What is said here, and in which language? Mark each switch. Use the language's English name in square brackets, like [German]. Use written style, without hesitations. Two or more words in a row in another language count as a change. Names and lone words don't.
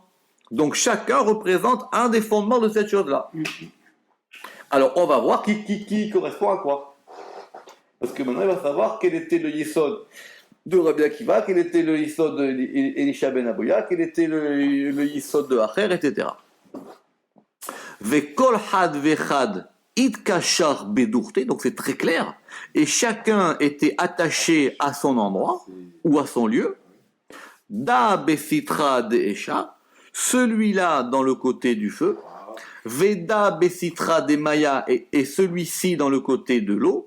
[French] Donc chacun représente un des fondements de cette chose-là. Alors on va voir qui correspond à quoi. Parce que maintenant, il va savoir quel était le yesod de Rabbi Akiva, quel était le yesod d'Elisha ben Abouya, quel était le yesod de Acher, etc. [Aramaic] וכל חד וחד אתקשר בדוכתיה, [French] donc c'est très clair, et chacun était attaché à son endroit ou à son lieu. [Aramaic] דא בסטרא דאשא, [French] celui-là dans le côté du feu. [Aramaic] ודא בסטרא דמיא [French] et celui-ci dans le côté de l'eau.